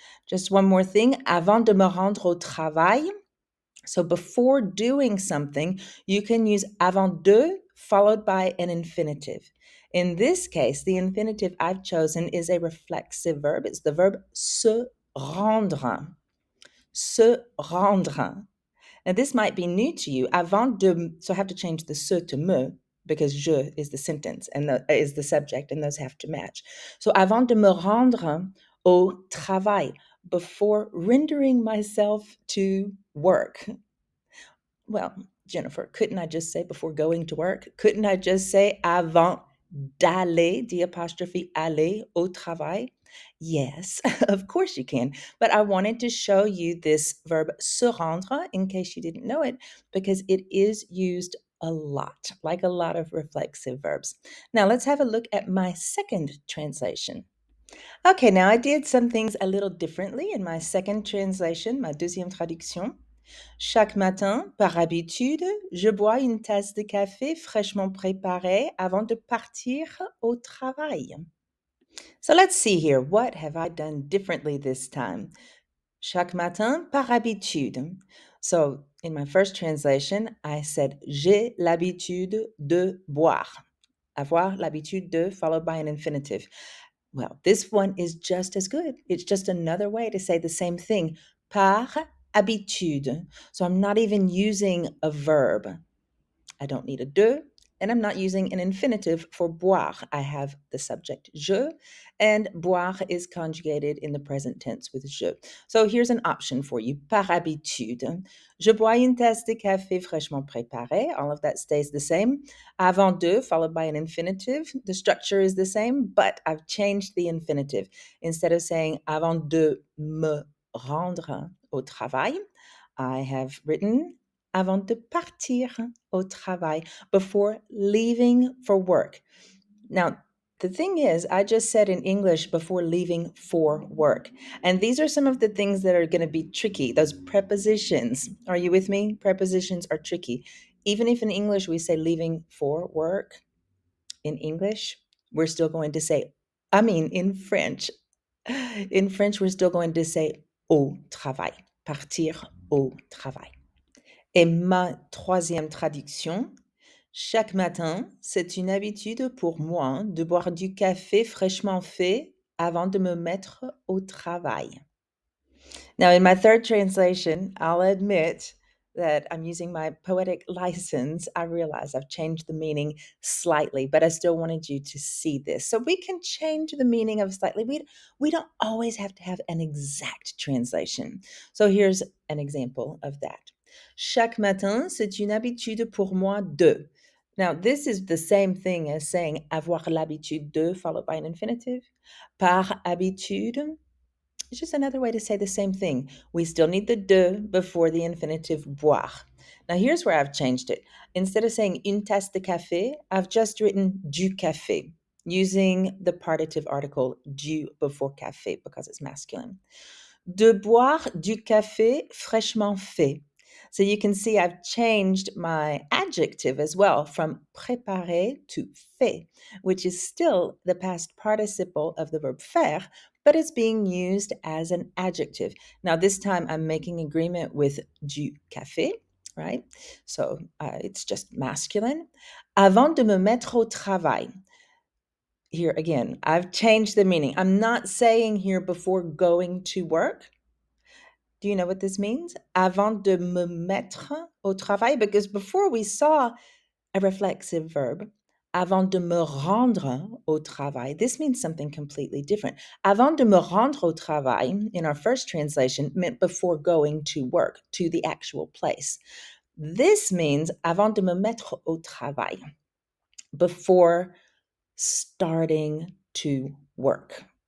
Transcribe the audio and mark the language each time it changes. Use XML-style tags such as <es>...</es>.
<en>Just one more thing,</en> <fr>avant de me rendre au travail.</fr> <en>So before doing something, you can use</en> <fr>avant de</fr> <en>followed by an infinitive. In this case, the infinitive I've chosen is a reflexive verb. It's the verb</en> <fr>se rendre. Se rendre.</fr> <en>Now, this might be new to you.</en> <fr>Avant de,</fr> <en>so I have to change the se to me because je is the sentence and is the subject, and those have to match. So,</en> <fr>avant de me rendre au travail,</fr> <en>before rendering myself to work. Well, Jennifer, couldn't I just say before going to work? Couldn't I just say</en> <fr>avant d'aller, D apostrophe aller au travail?</fr> <en>Yes, of course you can. But I wanted to show you this verb</en> <fr>se rendre</fr> <en>in case you didn't know it, because it is used a lot, like a lot of reflexive verbs. Now let's have a look at my second translation. Okay, now I did some things a little differently in my second translation,</en> <fr>ma deuxième traduction. Chaque matin, par habitude, je bois une tasse de café fraîchement préparée avant de partir au travail.</fr> <en>So let's see here. What have I done differently this time?</en> <fr>Chaque matin, par habitude.</fr> <en>So in my first translation, I said</en> <fr>j'ai l'habitude de boire. Avoir l'habitude de</fr> <en>followed by an infinitive. Well, this one is just as good. It's just another way to say the same thing.</en> <fr>Par habitude.</fr> <en>So I'm not even using a verb. I don't need a de, and I'm not using an infinitive for boire. I have the subject je, and boire is conjugated in the present tense with je. So here's an option for you.</en> <fr>Par habitude. Je bois une tasse de café fraîchement préparée.</fr> <en>All of that stays the same.</en> <fr>Avant de,</fr> <en>followed by an infinitive. The structure is the same, but I've changed the infinitive. Instead of saying</en> <fr>avant de me rendre au travail,</fr> <en>I have written</en> <fr>avant de partir au travail,</fr> <en>before leaving for work. Now, the thing is, I just said in English before leaving for work. And these are some of the things that are going to be tricky. Those prepositions. Are you with me? Prepositions are tricky. Even if in English we say leaving for work, in English, we're still going to say, in French. In French, we're still going to say</en> <fr>au travail. Partir au travail. Et ma troisième traduction, chaque matin, c'est une habitude pour moi de boire du café fraîchement fait avant de me mettre au travail.</fr> <en>Now, in my third translation, I'll admit that I'm using my poetic license. I realize I've changed the meaning slightly, but I still wanted you to see this. So we can change the meaning of slightly. We don't always have to have an exact translation. So here's an example of that.</en> <fr>Chaque matin, c'est une habitude pour moi de.</fr> <en>Now, this is the same thing as saying</en> <fr>avoir l'habitude de,</fr> <en>followed by an infinitive.</en> <fr>Par habitude,</fr> <en>it's just another way to say the same thing. We still need the de before the infinitive boire. Now, here's where I've changed it. Instead of saying</en> <fr>une tasse de café,</fr> <en>I've just written</en> <fr>du café,</fr> <en>using the partitive article du before café because it's masculine.</en> <fr>De boire du café fraîchement fait.</fr> <en>So you can see I've changed my adjective as well from préparer to fait, which is still the past participle of the verb faire, but it's being used as an adjective. Now, this time I'm making agreement with</en> <fr>du café,</fr> <en>right? So it's just masculine.</en> <fr>Avant de me mettre au travail.</fr> <en>Here again, I've changed the meaning. I'm not saying here before going to work. Do you know what this means?</en> <fr>Avant de me mettre au travail,</fr> <en>because before we saw a reflexive verb.</en> <fr>Avant de me rendre au travail.</fr> <en>This means something completely different.</en> <fr>Avant de me rendre au travail,</fr> <en>in our first translation, meant before going to work, to the actual place. This means</en> <fr>avant de me mettre au travail,</fr> <en>before starting to work.</en>